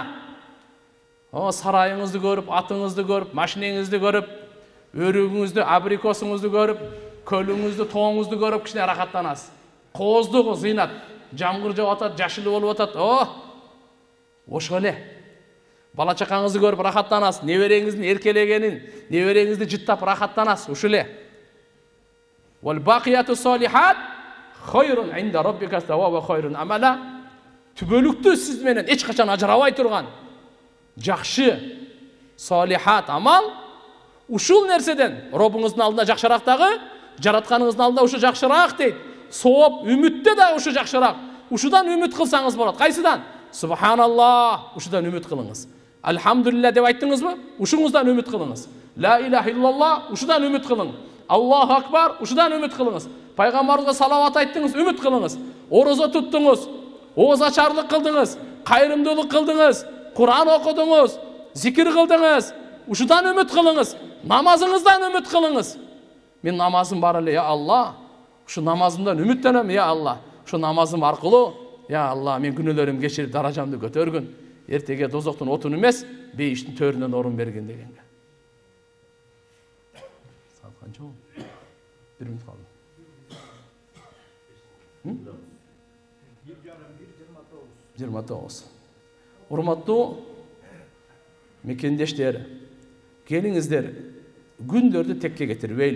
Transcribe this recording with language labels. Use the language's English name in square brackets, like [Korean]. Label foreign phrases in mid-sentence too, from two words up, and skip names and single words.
[Kyrgyz] Сарайыңызды көрүп, атыңызды көрүп, машинеңизди көрүп, өрүгүңүздү, абрикосуңузду көрүп, көлүңүздү, тооңузду көрүп кичине рахаттанасыз. Кооздугу зыйнат. Жамгыр жауып атат, жашыл болуп атат. Ошо эле. Бала чакаңызды көрүп рахаттанасыз, небереңиздин эркелегенин, небереңизди жыттап рахаттанасыз. Ошо эле. [Arabic] والباقيات الصالحات خير عند ربك ثوابا وخير أملا. [Kyrgyz] Түбөлүктүү сиз менен эч качан ажырабай турган жакшы салихат амал ушул нерседен Робуңуздун алдында жакшырактагы, жаратканыңыздын алдында ушу жакшыраак дейт. Сооп, үмүттө да ушу жакшыраак. Ушудан үмүт кылсаңыз болот. Кайсыдан? Субханаллах, ушудан үмүт кылыңыз. Алхамдулилля деп айттыңызбы? Ушуңуздан үмүт кылыңыз. [Arabic] لا إله إلا الله, [Kyrgyz] ушудан үмүт кылың. [Arabic] الله أكبر, [Kyrgyz] ушудан үмүт кылыңыз. Пайгамбарга салават айттыңыз, үмүт кылыңыз. Орозо туттуңуз, ооз ачарлык кылдыңыз, кайрымдуулук кылдыңыз, Кур'ан окудуңуз, зикир кылдыңыз. Ушудан үмүт кылыңыз. Намазыңыздан үмүт кылыңыз. Мен намазым бар эле, [Arabic] يا الله. [Kyrgyz] Ушу намазымдан үмүттөнөм, [Arabic] يا الله. [Kyrgyz] Ушу намазым аркылуу, [Arabic] يا الله, [Kyrgyz] мен күнөөлөрүм кечирип даражамды көтөргүн. Эртеге дозоктун отун эмес, бейиштин төрүнөн орун берген дегенге. [Turkish] Saat kaç oldu? 1 minut kaldı. 29. [Kyrgyz] Урматтуу мекендештер, келиңиздер, күндөрдү текке кетирбейли.